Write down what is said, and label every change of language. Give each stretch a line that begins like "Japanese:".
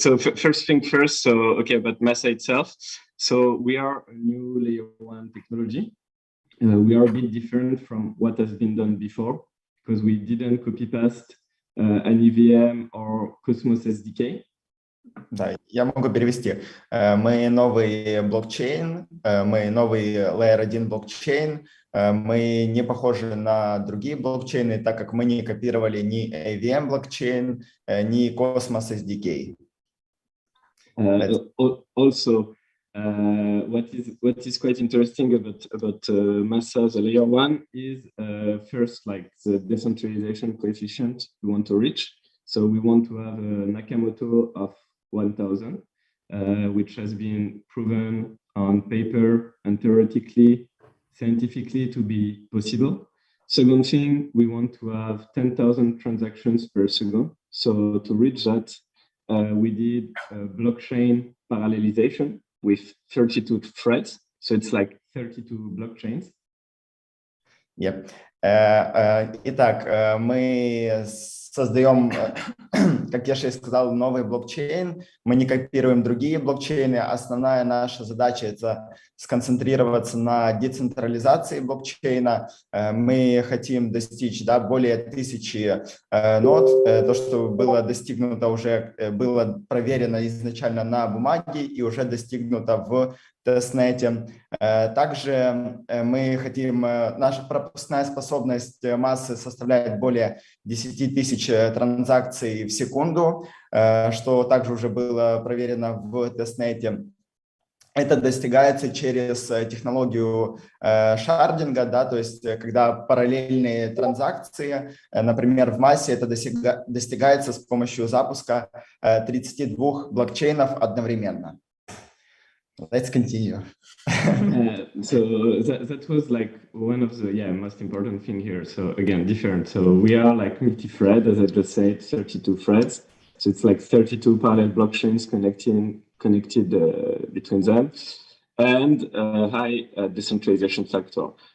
English: So first thing first, about Massa itself. So we are a new layer one technology. We are a bit different from what has been done before because we didn't copy paste an EVM or Cosmos SDK.
Russian: Да, я могу перевести. Мы новый блокчейн, мы новый Layer 1 блокчейн, мы не похожи на другие блокчейны, так как мы не копировали ни EVM блокчейн, ни Cosmos SDK.
English: Also, what is quite interesting about Massa, the layer one, is first like the decentralization coefficient we want to reach. So we want to have a Nakamoto of 1000, which has been proven on paper and theoretically, scientifically to be possible. Second thing, we want to have 10,000 transactions per second. So to reach that, we did blockchain parallelization with 32 threads. So it's like 32 blockchains. Yep.
Russian: Итак, мы создаем, как я же сказал, новый блокчейн. Мы не копируем другие блокчейны. Основная наша задача – это сконцентрироваться на децентрализации блокчейна. Мы хотим достичь более 1000 нод. То, что было достигнуто уже, было проверено изначально на бумаге и уже достигнуто в тестнете. Также мы хотим, наша пропускная способность массы составляет более 10 000 транзакций в секунду, что также уже было проверено в тестнете. Это достигается через технологию шардинга, то есть когда параллельные транзакции, например, в массе это достигается с помощью запуска 32 блокчейнов одновременно.
English: Let's continue. So that was like one of the most important thing here. So again, different. So we are like multi-thread, as I just said, 32 threads. So it's like 32 parallel blockchains connected between them, and high decentralization factor.